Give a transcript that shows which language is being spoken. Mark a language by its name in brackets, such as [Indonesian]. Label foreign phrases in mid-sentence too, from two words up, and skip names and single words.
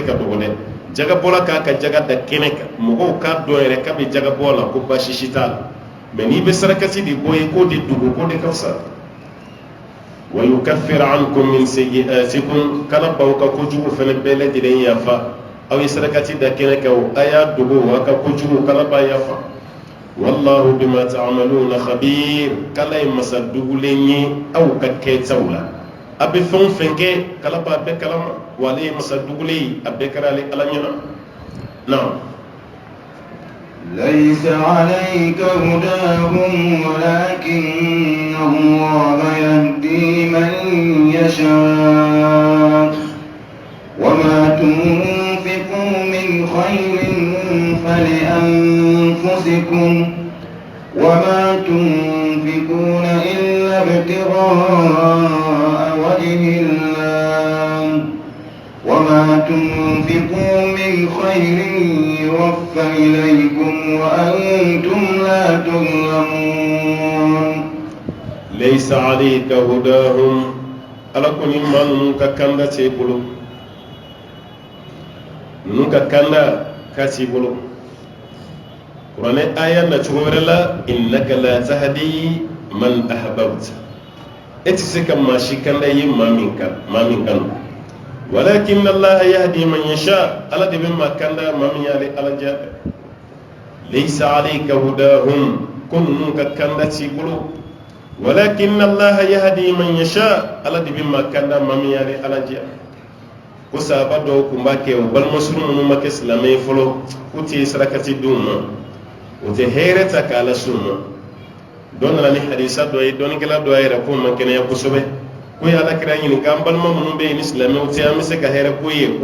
[Bambara] ka dogo dɛ jaga bɔla k'a ka jaga da kɛnɛ kan mɔgɔw k'a dɔn yɛrɛ k'a bɛ jaga bɔ la ko baasi si t'a la mɛ n'i bɛ sarakati de bɔ ye k'o de dogo k'o de ka fisa [Arabic] ويكفر عنكم من سيئاتكم [Bambara] kala baw ka kojugu fana bɛɛ lajɛlen yafa aw ye sarakati da kɛnɛ kan o a y'a dogo a ka kojugu kala b'a yafa [Arabic] والله بما تعملون خبير [Bambara] kala ye masa dugulen ye aw ka kɛtaw la a bɛ fɛn o fɛn kɛ kala b'a bɛɛ kalama wa ale ye masa dugulen ye a bɛɛ kɛra ale ala ɲɛna naam [Arabic] ليس عليك هداهم ولكن الله يهدي من يشاء وما تنفقوا من خير فلأنفسكم وما تنفقون إلا ابتغاء وجه الله وما تنفقوا من خير يوفى إليكم وأنتم لا تظلمون ليس عليك هداهم [Bambara] ala ko ni maa ninnu ka kanda t'i bolo ninnu ka kanda ka t'i bolo kuranɛ aya na cogo wɛrɛ la [Arabic] إنك لا تهدي من أحببت [Bambara] e tɛ se ka maa si kanda ye maa min kanu [Arabic] ولكن الله يهدي من يشاء [Bambara] ala de bɛ maa kanda maa min y'ale ala diya [Arabic] ليس عليك هداهم [Bambara] ko ninnu ka kanda t'i bolo [Arabic] ولكن الله يهدي من يشاء [Bambara] ala de bɛ maa kanda maa min y'ale ala diya ko sahaba dɔw tun b'a kɛ o balimasurun minnu ma kɛ silamɛ ye fɔlɔ k'u tɛ sarakati d'u ma o tɛ hɛrɛ ta k'a lase u ma dɔ nana ni hadisa dɔ ye dɔnnikɛla dɔ y'a yɛrɛ ko man kɛnɛya kosɛbɛ ko ye ala kira ɲininka an balima minnu bɛ yen ni silamɛw tɛ an bɛ se ka hɛrɛ k'u ye ko